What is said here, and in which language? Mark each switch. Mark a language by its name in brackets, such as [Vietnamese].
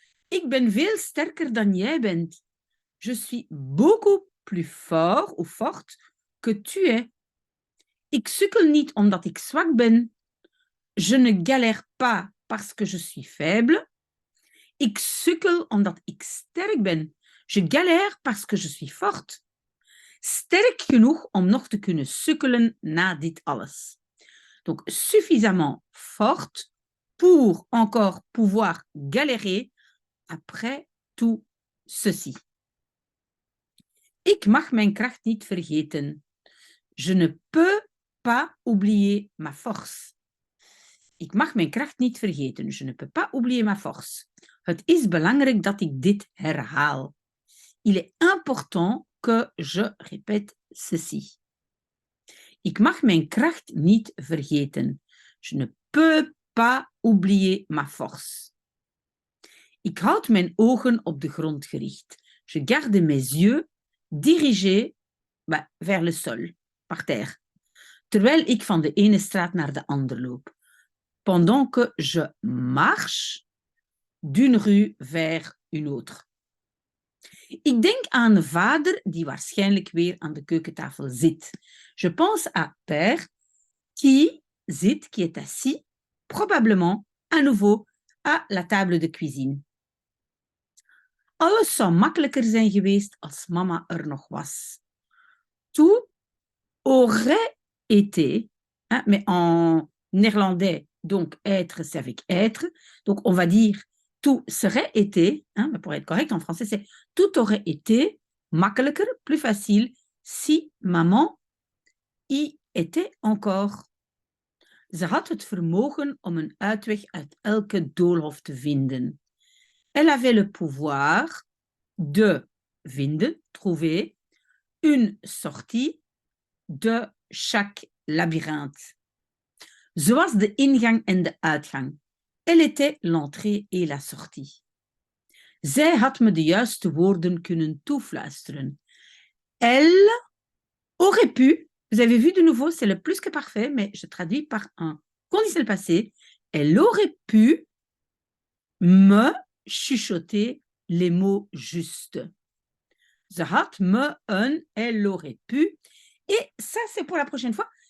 [Dutch] Ik ben veel sterker dan jij bent. [French] Je suis beaucoup plus fort ou forte que tu es. [Dutch] Ik sukkel niet omdat ik zwak ben. [French] Je ne galère pas parce que je suis faible. [Dutch] Ik sukkel omdat ik sterk ben. [French] Je galère parce que je suis forte. [Dutch] Sterk genoeg om nog te kunnen sukkelen na dit alles. [French] Donc, suffisamment forte pour encore pouvoir galérer après tout ceci. [Dutch] Ik mag mijn kracht niet vergeten. [French] Je ne peux pas oublier ma force. [Dutch] Ik mag mijn kracht niet vergeten. [French] Je ne peux pas oublier ma force. [Dutch] Het is belangrijk dat ik dit herhaal. [French] Il est important que je répète ceci. [Dutch] Ik mag mijn kracht niet vergeten. [French] Je ne peux pas oublier ma force. [Dutch] Ik houd mijn ogen op de grond gericht. [French] Je garde mes yeux dirigés vers le sol, par terre. [Dutch] Terwijl ik van de ene straat naar de andere loop. [French] Pendant que je marche d'une rue vers une autre. [Dutch] Ik denk aan een vader die waarschijnlijk weer aan de keukentafel zit. [French] Je pense à père qui est assis, probablement à nouveau à la table de cuisine. [Dutch] Alles zou makkelijker zijn geweest als mama er nog was. [French] Tout aurait été, hein, mais en néerlandais, donc être, c'est avec être. Donc on va dire tout serait été, hein, mais pour être correct en français, c'est tout aurait été [Dutch] makkelijker, [French] plus facile, si maman y était encore. [Dutch] Ze had het vermogen om een uitweg uit elke doolhof te vinden. [French] Elle avait le pouvoir de [Dutch] vinden, [French] trouver, une sortie de chaque labyrinthe. [Dutch] Ze was de ingang en de uitgang. [French] Elle était l'entrée et la sortie. [Dutch] Zij had me de juiste woorden kunnen toefluisteren. [French] Elle aurait pu, vous avez vu de nouveau, c'est le plus que parfait, mais je traduis par un conditionnel passé. Elle aurait pu me chuchoter les mots justes. [Dutch] Ze had me [French] elle aurait pu. Et ça, c'est pour la prochaine fois.